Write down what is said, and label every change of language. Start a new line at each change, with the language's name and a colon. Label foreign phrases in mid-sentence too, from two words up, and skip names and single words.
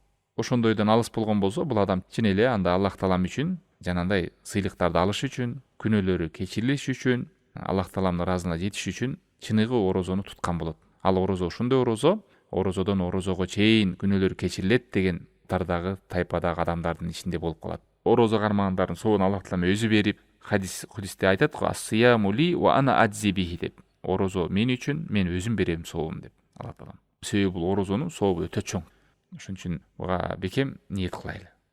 Kyrgyz: Ошондойдон алыс болгон болсо, бул адам чын эле анда Аллах таалам үчүн, жанагындай сыйлыктарды алыш үчүн, күнөөлөрү кечирилиш үчүн, Аллах тааламдын ыраазылыгына жетиш үчүн чыныгы орозону туткан болот. Ал орозо ошондой орозо, орозодон орозого чейин күнөөлөр кечирилет деген тардагы тайпадагы адамдардын ичинде болуп калат. Орозо кармагандардын соогун Аллах таалам өзү берип, хадисте айтат го:
Arabic: "الصيام لي وأنا أجزي به" деп.
Kyrgyz: Орозо мен үчүн, мен өзүм берем соогун деп Аллах таалам. Себеби бул орозонун сообу өтө чоң. Ошон үчүн буга бекем ниет кылайлы.